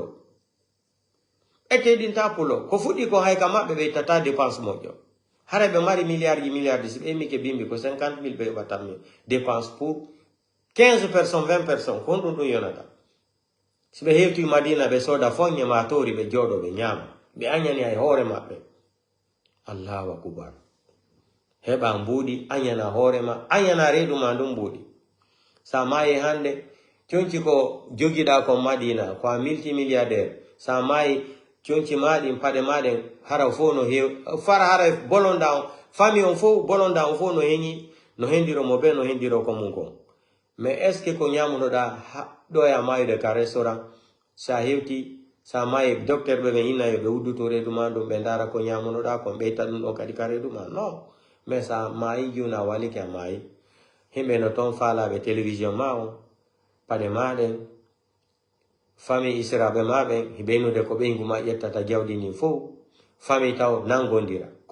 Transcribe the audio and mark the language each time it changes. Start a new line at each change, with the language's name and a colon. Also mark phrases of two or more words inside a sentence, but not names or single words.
Fula: pullo ko fuɗɗi ko hay ka maɓɓe ɓe ittata dépense moƴƴo hara ɓe mari milliard si ɓe mike bimbi ko 50 000 ɓe heɓatanmi dépense
French: pour 15 personnes 20 personnes
Fula: ko ɗum yonata si ɓe hewti madina ɓe soda foñe ma tori ɓe jooɗo ɓe ñaama ɓe añani hay hoore maɓɓe
Arabic: الله أكبر
Fula: heɓa mbuuɗi añana hoorema añana reedu ma ndum mbuuɗi sa mayi hande conci ko jogiɗa kon madina ko a multimilliardaire sa mayi conci maɗin paɗe maɗen hara fof no hew fara hara bolonda on famille on fof bolonda on fof no heñi no hendiro mo ɓe no hendiro ko mum kon
French: mais est ce que
Fula: ko ñamunoɗa ɗo e a mayude ka restaurant sa hewti sa mayi docteur ɓe ɓe innayo ɓe udduto reedu ma ɗum ɓe ndara ko ñamunoɗa kon ɓeyta ɗum ɗo kadi ka reedu ma
French: non mais
Fula: sa mayi juna walike a mayi himɓe no toon faalaɓe télévision ma on paɗe maɗen famille israɓe maɓen ɓeynude ko ɓeygu ma ƴettata jawdi ndin fof famille taw nangodira ko